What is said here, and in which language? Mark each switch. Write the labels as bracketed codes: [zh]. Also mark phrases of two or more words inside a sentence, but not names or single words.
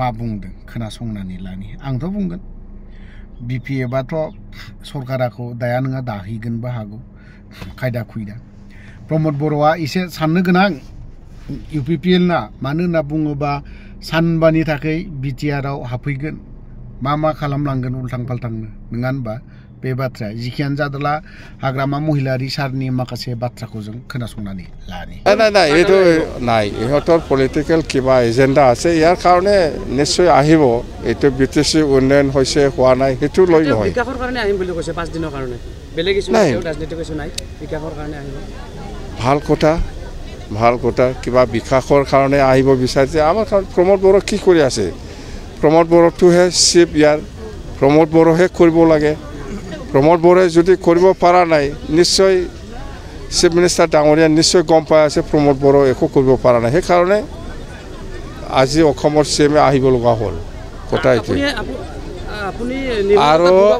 [brx] बुंदों खोनासंनानै लानि आंथ' बुंगोन बिपिएफआथ' सरकाराखौ दाया नङा दाहैगोनबो हागौ खायदा खुयदा प्रमद बर'आ एसे साननो गोनां इउपिपिएल ना मानो होनना बुङोबा सानबानि थाखाय बिटिआरआव हाबफैगोन मा खालामलांगोन उल्थां फाल्थांनो नङा होनबा बे बाथ्राया जिखियानो जादोला हाग्रामा महिलारि सारनि माखासे बाथ्राखौ जों खोनासंनानै लानि [as] নাই এইটো নাই ইহঁতৰ পলিটিকেল কিবা এজেণ্ডা আছে ইয়াৰ কাৰণে নিশ্চয় আহিব এইটো বিটিচি উন্নয়ন হৈছে হোৱা নাই সেইটো লৈ নহয় বিকাশৰ কাৰণে আহিম বুলি কৈছে 5 দিনৰ কাৰণে বেলেগ কিছু নাই ৰাজনীতি কিছু নাই বিকাশৰ কাৰণে আহিব ভাল কথা কিবা বিকাশৰ কাৰণে আহিব বিচাৰিছে আমাৰ প্ৰমোদ বড়ো কি কৰি আছে প্ৰমোদ বড়োটোহে চিফ ইয়াৰ প্ৰমোদ বড়োহে কৰিব লাগে প্ৰমোদ বড়োয়ে যদি কৰিব পৰা নাই নিশ্চয় [en] chief minister [as] ডাঙৰীয়া নিশ্চয় গম পাই আছে প্ৰমোদ বড়ো একো কৰিব পৰা নাই সেইকাৰণে আজি অসমৰ চিএমে আহিব লগা হ'ল কথা এইটো আৰু